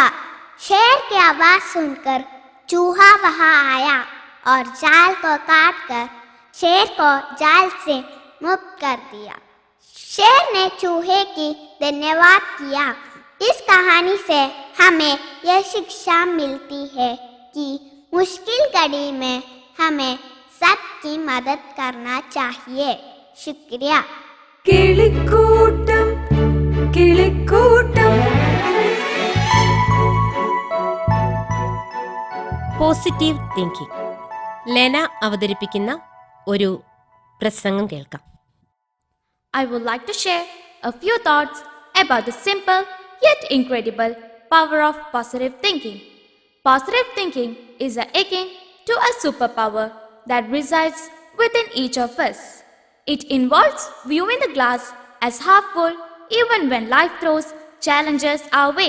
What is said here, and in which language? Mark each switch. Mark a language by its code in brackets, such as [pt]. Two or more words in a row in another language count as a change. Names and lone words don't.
[hi] शेर की आवाज सुनकर चूहा वहां आया और जाल को काटकर शेर को जाल से मुक्त कर दिया। शेर ने चूहे की धन्यवाद किया। इस कहानी से हमें यह शिक्षा मिलती है कि मुश्किल घड़ी में हमें सबकी मदद करना चाहिए। शुक्रिया। [ml] കിളിക്കൂട്ടം കിളിക്കൂട്ടം പോസിറ്റീവ് തിങ്കിങ്. ലെന അവതരിപ്പിക്കുന്ന ഒരു പ്രസംഗം കേൾക്കാം. [en] I would like to share a few thoughts about the simple yet incredible power of positive thinking. Positive thinking is akin to a superpower that resides within each of us. It involves viewing the glass as half full even when life throws challenges our way.